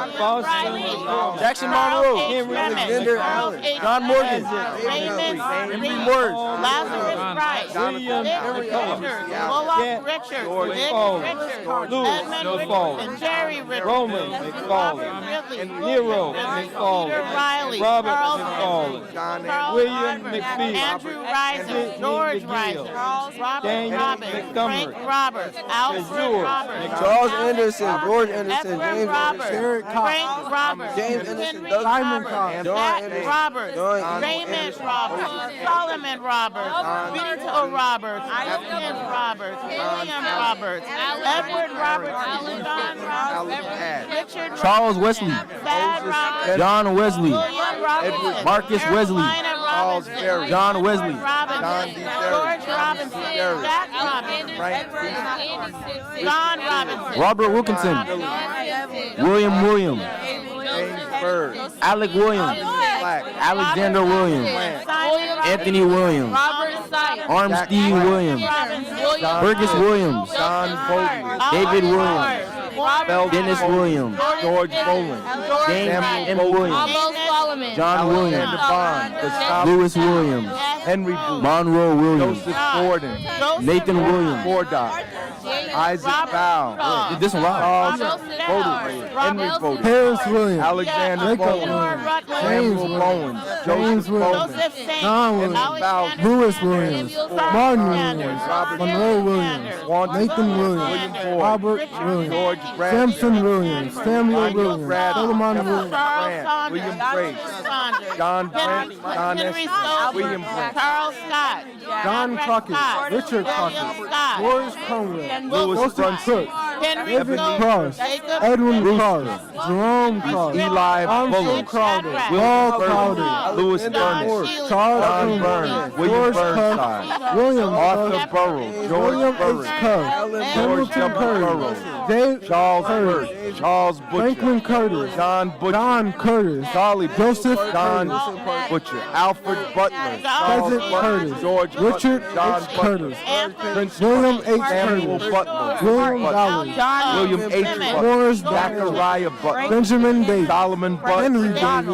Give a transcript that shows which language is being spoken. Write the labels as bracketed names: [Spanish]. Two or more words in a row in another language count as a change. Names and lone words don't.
[English] Jackson Monroe, Henry Alexander Allen, John Morgan, Raymond Henry Morris, Lazarus Price, William Dick Richards, Bullock Richards, Dick Richards, Edmund Richardson, Jerry Richardson, Roman Robert McFarland, Ridley, Nero Peter McFarland, Riley, Robert Charles McFarland, Charles William Harvard, McPhee, Andrew Reiser, Sidney George McGill, Reiser, Robert Daniel Robbins, Montgomery, Frank Roberts, Alfred George Roberts, Charles Alex Anderson, Roberts, George Anderson, Ephraim James Roberts, Derek Cox, Frank Roberts, James Anderson, Henry Doug Roberts, Simon, Matt Roberts, John Raymond Roberts, Solomon Roberts, Benito Roberts, Ian Roberts, William Roberts, Edward Robertson, John Roberts, Richard Charles Wesley, Thad Roberts, John Wesley, William Robinson, Marcus Wesley, Carolina Robinson, John Wesley, Robinson, George Robinson, Jack Robinson, John Robinson, Robert Wilkinson, William Williams, Alec Williams, Alexander Williams, Anthony Williams, Armstead Williams, Burgess Williams, David Williams, Dennis Williams, George Boland, James M. Williams, John Williams, Lewis Williams, Henry Monroe Williams, Nathan Williams, Isaac Robert Bow. Shaw. This one loud. Charles Voted. Henry voted. Harris Williams. Alexander Jacob Bowens. Williams. Samuel Bowens. Joseph Bowman. Joseph Saint. John Williams. Alexander Lewis Samuel Williams. Sanders. Martin Sanders. Williams. Monroe Williams. Nathan Williams. Robert Williams. George Bradley. Samson Williams. Samuel Williams. Solomon Williams. Charles Saunders. William Joshua Grace. Saunders. John Henry, Brent. John Henry S. Stolber. William Brent. Charles Scott. John Crockett. Scott. Richard William Crockett. Scott. Boris Conrad. Ken Lewis Wilson. Cook. Henry David Stolber. Cross. Jacob Edwin Brewster. Cross. Jerome Cross. Eli Bullock. Crowder. Paul Crowder. Lewis Burnett. Charles Burns. William Burnside. William Arthur Burroughs. George Burroughs. George W. Burroughs. Charles Hurd. Charles Butcher. Franklin Curtis. John Butcher. John Curtis. Charlie Joseph. John Butcher. Alfred Butler. President Curtis. George Richard John Curtis. Prince William H. Samuel Butler. William Dolly. William H. Morris. Zachariah Butler. Benjamin Davis. Solomon Butler. Henry Davis.